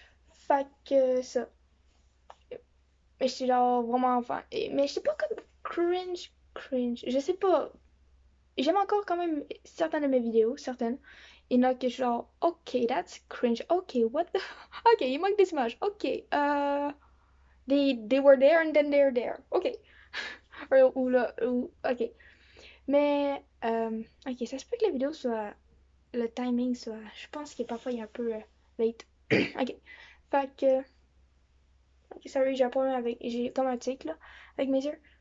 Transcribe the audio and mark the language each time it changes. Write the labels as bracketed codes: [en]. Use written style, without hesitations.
[fr] Fait que ça. Mais je suis genre vraiment enfant. Mais je sais pas comme cringe. Je sais pas. J'aime encore quand même certaines de mes vidéos, certaines. Il y en a que je suis genre, [en] ok, that's cringe. [fr] Ok, [en] what the. [fr] Ok, il manque des images. [en] Ok, they were there and then they're there. [fr] Ok. Ou là, ok. Mais, ok, ça se peut que la vidéo soit, le timing soit, je pense que parfois il est un peu late. Ok. Fait que, ok, sorry, j'ai un problème avec, j'ai comme un tic là, avec mes yeux.